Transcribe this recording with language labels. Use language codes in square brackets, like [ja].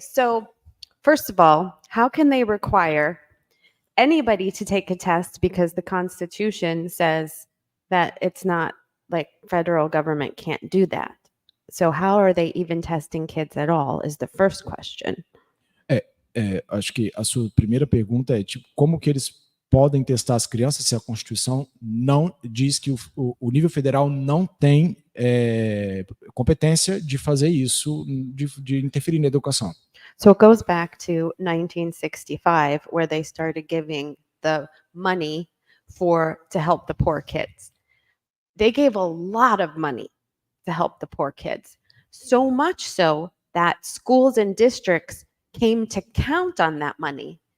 [en] So, first of all, how can they require anybody to take a test because the Constitution says that it's not, like, federal government can't do that. So how are they even testing kids at all is the first question. [pt] Acho que a sua primeira pergunta é tipo, como que eles podem testar as crianças se a Constituição não diz que o nível federal não tem competência de fazer isso, de interferir na educação. [en] So it goes back to 1965, where they started giving the money to help the poor kids. They gave a lot of money to help the poor kids, so much so that schools and districts came to count on that money